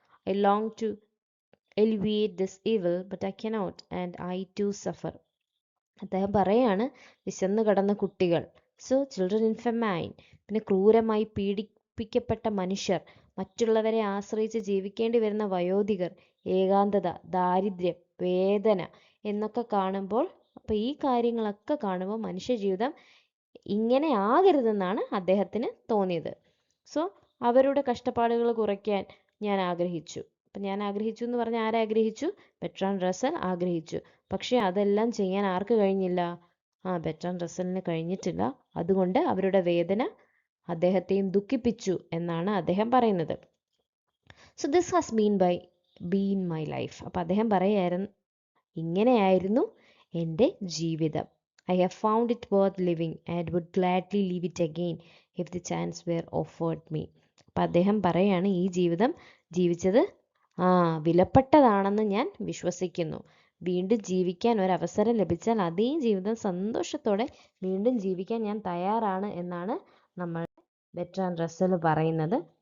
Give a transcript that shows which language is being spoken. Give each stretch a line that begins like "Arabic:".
English: I long to alleviate this evil, but I cannot, and I too suffer.
Malayalam: അദ്ദേഹം പറയാണ് വിശന്നു കിടന്ന കുട്ടികൾ,
English: so children in famine,
Malayalam: പിന്നെ ക്രൂരമായി പീഡിപ്പിക്കപ്പെട്ട മനുഷ്യർ, മറ്റുള്ളവരെ ആശ്രയിച്ച് ജീവിക്കേണ്ടി വരുന്ന വയോധികർ, ഏകാന്തത, ദാരിദ്ര്യം, വേദന എന്നൊക്കെ കാണുമ്പോൾ, അപ്പോൾ ഈ കാര്യങ്ങളൊക്കെ കാണുമ്പോൾ മനുഷ്യജീവിതം ഇങ്ങനെ ആകരുതെന്നാണ് അദ്ദേഹത്തിന് തോന്നിയത്. സോ അവരുടെ കഷ്ടപ്പാടുകൾ കുറയ്ക്കാൻ ഞാൻ ആഗ്രഹിച്ചു. അപ്പം ഞാൻ ആഗ്രഹിച്ചു എന്ന് പറഞ്ഞാൽ ആരാഗ്രഹിച്ചു? ബെർട്രാൻഡ് റസ്സൽ ആഗ്രഹിച്ചു. പക്ഷേ അതെല്ലാം ചെയ്യാൻ ആർക്ക് കഴിഞ്ഞില്ല? ബെർട്രാൻഡ് റസ്സലിന് കഴിഞ്ഞിട്ടില്ല. അതുകൊണ്ട് അവരുടെ വേദന അദ്ദേഹത്തെയും ദുഃഖിപ്പിച്ചു എന്നാണ് അദ്ദേഹം പറയുന്നത്.
English: So this has been my life.
Malayalam: അപ്പം അദ്ദേഹം പറയായിരുന്നു, ഇങ്ങനെയായിരുന്നു എൻ്റെ ജീവിതം.
English: I have found it worth living and would gladly live it again if the chance were offered me.
Malayalam: അപ്പം അദ്ദേഹം പറയാണ്, ഈ ജീവിതം ജീവിച്ചത് വിലപ്പെട്ടതാണെന്ന് ഞാൻ വിശ്വസിക്കുന്നു. വീണ്ടും ജീവിക്കാൻ ഒരവസരം ലഭിച്ചാൽ അതേ ജീവിതം സന്തോഷത്തോടെ വീണ്ടും ജീവിക്കാൻ ഞാൻ തയ്യാറാണ് എന്നാണ് നമ്മൾ ബെർട്രാൻഡ് റസ്സൽ പറയുന്നത്.